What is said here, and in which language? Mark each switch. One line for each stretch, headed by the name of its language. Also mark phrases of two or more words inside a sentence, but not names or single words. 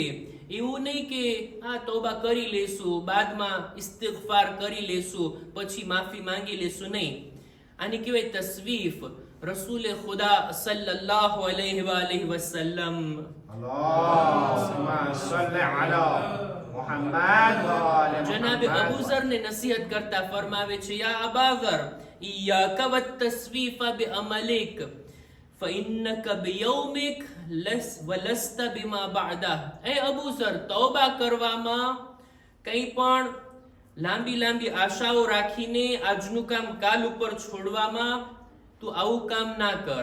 Gujarati: એવું નહીં કે આ તૌબા કરી લેશું, બાદમાં ઇસ્તિગફાર કરી લેશું, પછી માફી માંગી લેશું. નહીં, આને કહેવાય તસ્વીફ. રસૂલે ખુદા
Arabic: صلى الله عليه وسلم, اللهم صل على محمد وآل જનાબે محمد
Gujarati: અબૂઝરને નસીહત કરતા ફરમાવે છે,
Arabic: يا أباذر إياك والتسويف بأملك فإنك بيومك ولست بما بعده.
Gujarati: એ અબૂઝર, તૌબા કરવામાં કંઈ પણ લાંબી આશાઓ રાખીને આજનું કામ કાલ ઉપર છોડવામાં તું આવું કામ ના કર.